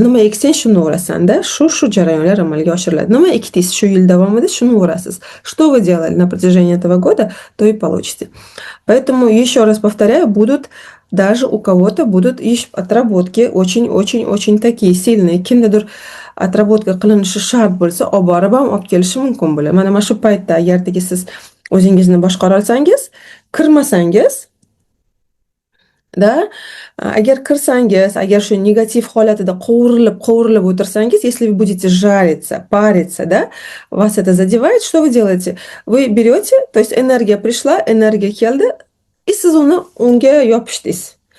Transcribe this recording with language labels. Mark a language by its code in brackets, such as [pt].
[uz] Nima eksang shuni o'rasan, да? Shu jarayonlar amalga oshiriladi. Nima ekdingiz shu yil davomida, shuni o'rasiz. [ru] Что вы делали на протяжении этого года, то и получите. Поэтому еще раз повторяю, будут даже у кого-то будут отработки очень-очень-очень такие сильные. [uz] Kimdadir отработка qilinishi shart bo'lsa, olib borib ham olib kelishi mumkin bo'ladi. Mana shu paytda agardagi siz o'zingizni boshqara olsangiz, kirmasangiz, да, agar kirsangiz, agar shu negativ holatida qovurilib o'tirsangiz, [ru] если вы будете жариться, париться, да, вас это задевает, что вы делаете? Вы берете, то есть энергия пришла, энергия [uz] keldi, [ru] и [uz] siz unga yopishdingiz.